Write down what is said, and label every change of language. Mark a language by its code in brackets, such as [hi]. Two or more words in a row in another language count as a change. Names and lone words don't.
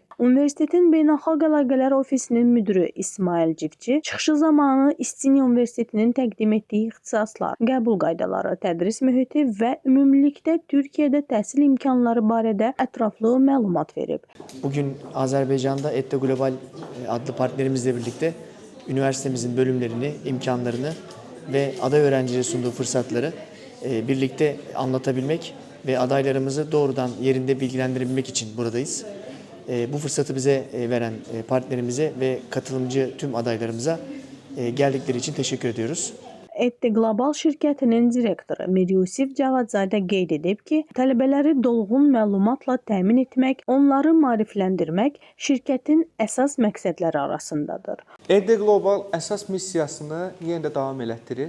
[az] Universitetin Beynəlxalq Əlaqələr Ofisinin müdiri İsmail Civci çıxışı zamanı İstinye Universitetinin təqdim etdiyi ixtisaslar, qəbul qaydaları, tədris mühiti və ümumilikdə Türkiyədə təhsil imkanları barədə ətraflı məlumat verib. [tr] Bugün Azerbaycan'da ETDE Global adlı partnerimizle birlikte üniversitemizin bölümlerini, imkanlarını ve aday öğrencilere sunduğu fırsatları birlikte anlatabilmek ve adaylarımızı doğrudan yerinde bilgilendirebilmek için buradayız. Bu fırsatı bize veren partnerimize ve katılımcı tüm adaylarımıza geldikleri için teşekkür ediyoruz. [az] ETDE Qlobal şirkətinin direktoru Mir Yusif Cavadzadə qeyd edib ki, tələbələri dolğun məlumatla təmin etmək, onları maarifləndirmək şirkətin əsas məqsədləri arasındadır. ETDE Global əsas missiyasını yenə də davam elətdirir.